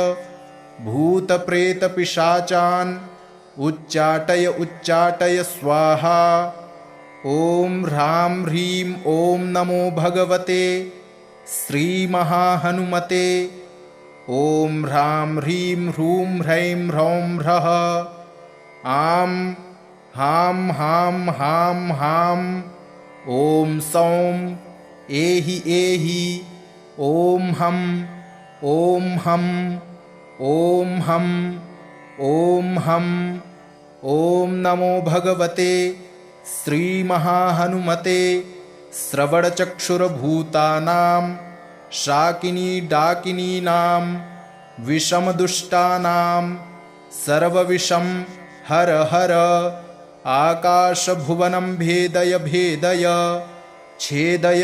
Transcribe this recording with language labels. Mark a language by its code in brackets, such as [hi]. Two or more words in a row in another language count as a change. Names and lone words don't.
[sa] भूतप्रेतपिशाचान् उच्चाटय उच्चाटय स्वाहा ओम ह्रां ह्रीं ओम नमो भगवते श्रीमहाहनुमते ओम ह्रां ह्रीं ह्रूं ह्रैं ह्रौं ह्रः आं हां हां हां हां ओम सौं एहि एहि ओम हम ओम हम ओम हम ओम हम ओम नमो भगवते श्रीमहाहनुमते श्रवणचक्षुर्भूतानां शाकिनी डाकिनीनां विषमदुष्टानां सर्वविषं हर हर आकाशभुवनं भेदय भेदय छेदय